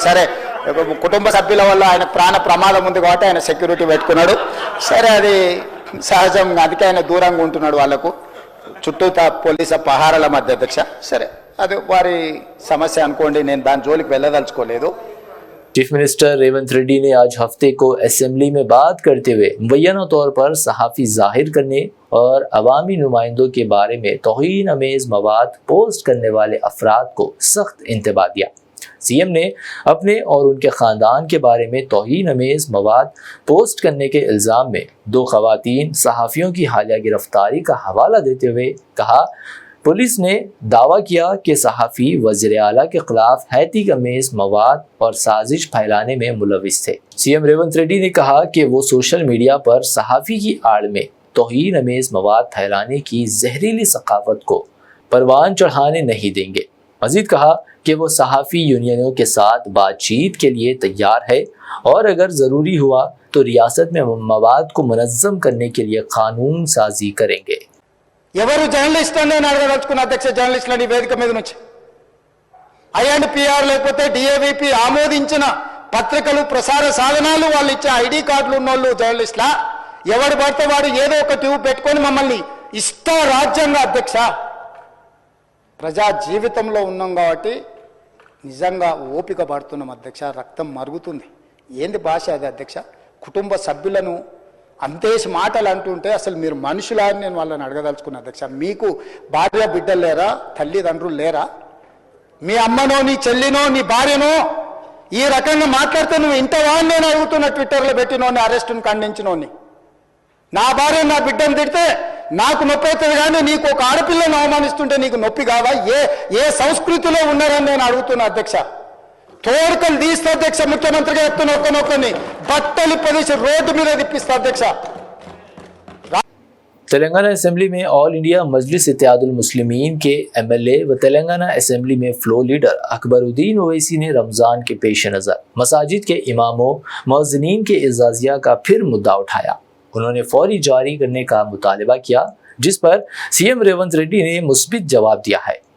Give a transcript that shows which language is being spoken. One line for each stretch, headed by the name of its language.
Telugu: సరే, కుటుంబ సభ్యుల వల్ల ఆయన ప్రాణ ప్రమాదం ఉంది కాబట్టి ఆయన సెక్యూరిటీ పెట్టుకున్నాడు. సరే, అది సహజం. అందుకే ఆయన దూరంగా ఉంటున్నాడు వాళ్ళకు, చుట్టూతా పోలీసు పహారాల మధ్య అధ్యక్ష. సరే, అది వారి సమస్య అనుకోండి, నేను దాని జోలికి వెళ్ళదలుచుకోలేదు.
Hindi: चीफ मिनिस्टर रेवंत रेड्डी ने आज हफ्ते को असेंबली में बात करते हुए मुबैना तौर पर सहाफ़ी जाहिर करने और अवामी नुमाइंदों के बारे में तौहीन अमेज मवाद पोस्ट करने वाले अफराद को सख्त इंतबाह दिया। सीएम ने अपने और उनके ख़ानदान के बारे में तौहीन अमेज मवाद पोस्ट करने के इल्ज़ाम में 2 ख़वातीन सहाफ़ियों की हालिया गिरफ्तारी का हवाला देते हुए कहा, पुलिस ने दावा किया कि सहाफ़ी वज़ीर आला के खिलाफ हैतिक अमेज मवाद और साजिश फैलाने में मुलविस थे। सीएम रेवंत रेड्डी ने कहा कि वो सोशल मीडिया पर सहाफ़ी की आड़ में तौहीन अमेज मवाद फैलाने की जहरीली सकाफत को परवान चढ़ाने नहीं देंगे। मजीद कहा कि वो सहाफ़ी यूनियनों के साथ बातचीत के लिए तैयार है और अगर ज़रूरी हुआ तो रियासत में मवाद को मुनज़्ज़म करने के लिए कानून साजी करेंगे।
Telugu: ఎవరు జర్నలిస్ట్ అని నేను అడగదలుచుకున్న అధ్యక్ష, జర్నలిస్టులని వేదిక మీద నుంచి INPR లేకపోతే DAVP ఆమోదించిన పత్రికలు, ప్రసార సాధనాలు, వాళ్ళు ఇచ్చే ID కార్డులు ఉన్నోళ్ళు జర్నలిస్టులా? ఎవడు పడితే వాడు ఏదో ఒక ట్యూబ్ పెట్టుకొని మమ్మల్ని ఇష్ట రాజ్యంగా అధ్యక్ష. ప్రజా జీవితంలో ఉన్నాం కాబట్టి నిజంగా ఓపిక పడుతున్నాం అధ్యక్ష. రక్తం మరుగుతుంది. ఏంది భాష అది అధ్యక్ష? కుటుంబ సభ్యులను అంతేసి మాటలు అంటుంటే అసలు మీరు మనుషులా అని నేను వాళ్ళని అడగదలుచుకున్నా అధ్యక్ష. మీకు భార్య బిడ్డలు లేరా? తల్లిదండ్రులు లేరా? మీ అమ్మనో, నీ చెల్లినో, నీ భార్యనో ఈ రకంగా మాట్లాడితే నువ్వు ఇంతవా అని నేను అడుగుతున్నా. ట్విట్టర్లో పెట్టినోని, అరెస్టును ఖండించినోని. నా భార్య, నా బిడ్డను తిడితే నాకు నొప్పి అవుతుంది, కానీ నీకు ఒక ఆడపిల్లను అవమానిస్తుంటే నీకు నొప్పి కాదా? ఏ సంస్కృతిలో ఉన్నారని నేను అడుగుతున్నా అధ్యక్ష. తోడుకలు తీస్తా అధ్యక్ష, ముఖ్యమంత్రిగా చెప్తున్న ఒక్కనొక్కని బట్టలు ప్రదేశ్ రోడ్డు మీద తిప్పిస్తా అధ్యక్ష.
Hindi: तेलंगाना असेंबली में ऑल इंडिया मजलिस इत्तेहादुल मुस्लिमीन के एमएलए व तेलंगाना असेंबली में फ्लोर लीडर अकबरुद्दीन ओवैसी ने रमज़ान के पेश नज़र मसाजिद के इमामों मुअज्जिनीन के एजाज़िया का फिर मुद्दा उठाया। उन्होंने फौरी जारी करने का मुतालबा किया, जिस पर सीएम रेवंत रेड्डी ने मुस्बित जवाब दिया है।